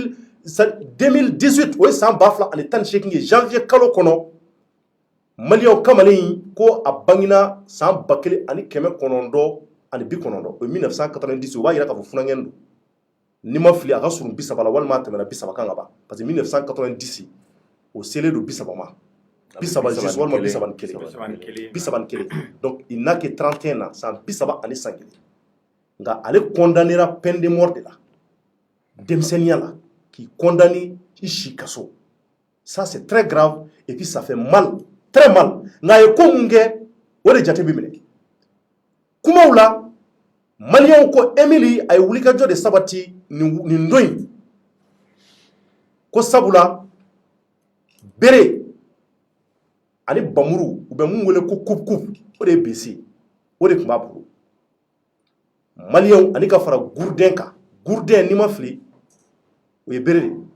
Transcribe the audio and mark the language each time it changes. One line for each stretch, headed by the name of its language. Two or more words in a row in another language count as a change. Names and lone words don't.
Bambara: 2018 o ye san 2018 ye janvier kalo kɔnɔ maliyɛnw kamalen ko a bangina san 1990 o ye 1990 o b'a jira k'a fɔ funankɛnin don ni ma fili a ka surun 30 la walima a tɛmɛna 30 kan ka ban parce que 1990 o selen don 30 ma 30 walima
French: 31 donc il n'a que 31 ans
Bambara: san 31 nka ale
French: condamnera peine de mort de la
Bambara: denmisɛnniya la k'i
French: condamné
Bambara: i si kaso
French: ça c'est très grave et puis ça fait mal très mal
Bambara: nka a ye ko mun kɛ o de jate bɛ minɛ kumaw tilalew la maliyɛnw ko Emili a ye wulikajɔ de sabati nin don in ko sabula bere ani bamuru u bɛ mun wele ko kup o de ye bese o de tun b'a bolo maliyɛnw ani ka fara gurudɛn kan gurudɛn n'i ma fili o ye bere de